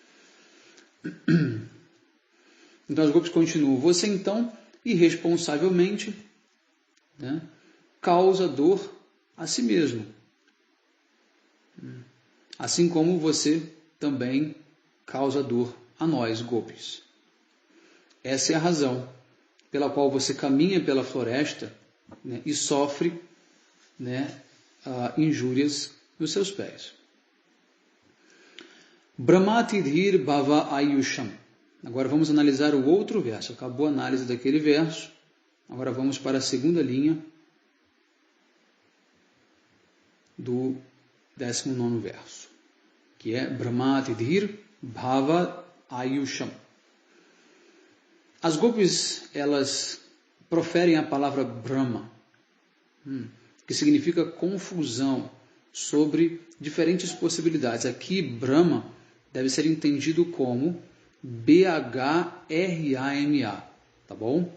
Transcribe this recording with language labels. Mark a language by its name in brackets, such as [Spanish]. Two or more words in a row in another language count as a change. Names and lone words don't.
[Portuguese] Então as gopis continuam: você então irresponsavelmente, né, causa dor a si mesmo, assim como você também causa dor a nós, gopis. Essa é a razão pela qual você caminha pela floresta, né, e sofre, né, injúrias nos seus pés. [Sanskrit] Brahmatidhir bhava ayusham. [Portuguese] Agora vamos analisar o outro verso. Acabou a análise daquele verso. Agora vamos para a segunda linha do 19º verso, que é [Sanskrit] Brahmatidhir bhava ayusham. [Portuguese] As gopis, elas proferem a palavra Brahma, que significa confusão sobre diferentes possibilidades. Aqui, Brahma deve ser entendido como B-H-R-A-M-A, tá bom?